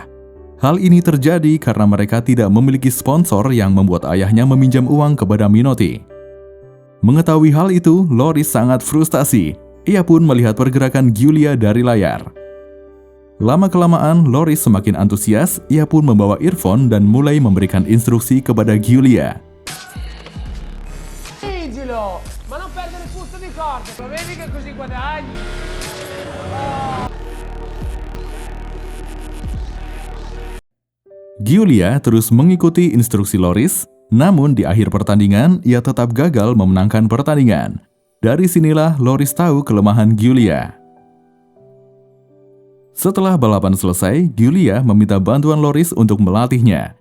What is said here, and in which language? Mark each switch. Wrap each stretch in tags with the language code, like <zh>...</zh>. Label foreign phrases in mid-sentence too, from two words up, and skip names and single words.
<id>Hal ini terjadi karena mereka tidak memiliki sponsor yang membuat ayahnya meminjam uang kepada Minotti. Mengetahui hal itu, Loris sangat frustasi. Ia pun melihat pergerakan Giulia dari layar. Lama-kelamaan, Loris semakin antusias. Ia pun membawa earphone dan mulai memberikan instruksi kepada Giulia.</id> <it>Vigilo! Ma non perdere il punto di corda, lo vedi che così guadagni?</it> <id>Giulia terus mengikuti instruksi Loris, namun di akhir pertandingan ia tetap gagal memenangkan pertandingan. Dari sinilah Loris tahu kelemahan Giulia. Setelah balapan selesai, Giulia meminta bantuan Loris untuk melatihnya.</id>